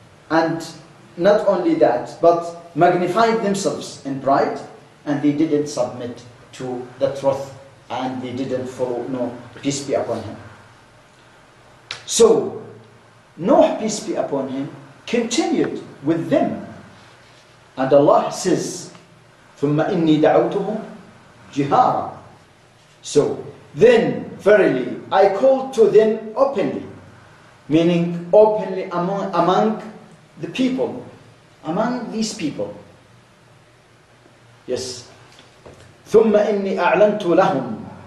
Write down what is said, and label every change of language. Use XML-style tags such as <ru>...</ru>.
<en>And not only that, but magnified themselves in pride. And they didn't submit to the truth. And they didn't follow, no, peace be upon him. So, Noah, peace be upon him, continued with them. And Allah says,</en> <ar>ثُمَّ إِنِّي دَعَوْتُهُمْ جِهَارًا.</ar> <en>So, then, verily, I called to them openly. Meaning, openly among the people. Among these people. Yes.</en> <ar>ثُمَّ إِنِّي أَعْلَنْتُ لَهُمْ.</ar>